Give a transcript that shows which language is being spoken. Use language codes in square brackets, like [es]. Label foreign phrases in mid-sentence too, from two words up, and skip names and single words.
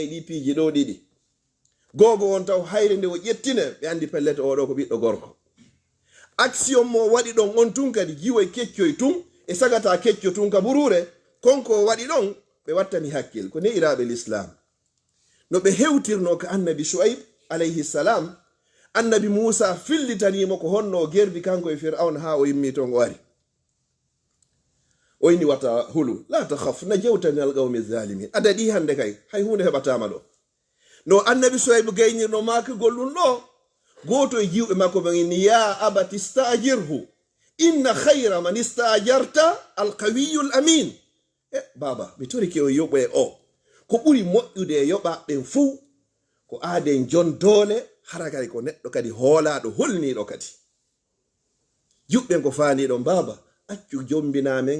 [ff] ɗi piiji ɗo ɗiɗi gogo on taw hayre nde o ƴettine ɓe andi pellete oɗo ko ɓiɗɗo gorko action mo waɗi ɗon on tun kadi jiwoy keccoy tun e sagata kecco tun ka burure konko waɗi ɗon ɓe wattani hakkil ko ne'iraɓe l'islam no ɓe hewtirno ka annabi Shu'aib [ar] عليه السلام [ff] annabi Musa fillitanimo ko honno gerdi kanko e Fir'aun ha o yimmi ton o ari o inni wata hulu [ar] لا تخف نجوت من القوم الظالمين [ff] adadi hande kay hay hunde heɓatama ɗo no annabi Shu'aib gaynirno maka gollun ɗo goto e jiwɓe makko ɓe inni [ar] يا أبت استأجره إن خير من استأجرت القوي الأمين [ff] baba mi torike o yoɓoye o ko ɓuri moƴƴude e yoɓaɓen fuu ko aaden jon doole hara kadi ko neɗɗo kadi hoolaɗo holniɗo kadi juɓɓen ko faaniɗon baba accu jombinamen